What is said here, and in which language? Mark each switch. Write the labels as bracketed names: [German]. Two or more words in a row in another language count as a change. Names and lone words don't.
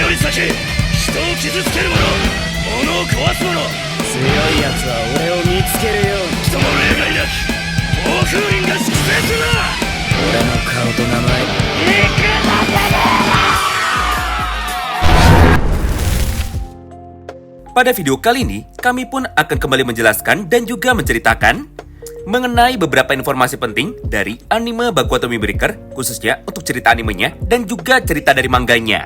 [Japanese] け、人を傷つける者、物を壊す者、強い奴は俺を見つけるよ。人の例外なき暴風林が粛清するな。俺の顔と名前 [Indonesian] Pada video kali ini, kami pun akan kembali menjelaskan dan juga menceritakan mengenai beberapa informasi penting dari anime Baku Atau Wind Breaker, khususnya untuk cerita animenya dan juga cerita dari manganya.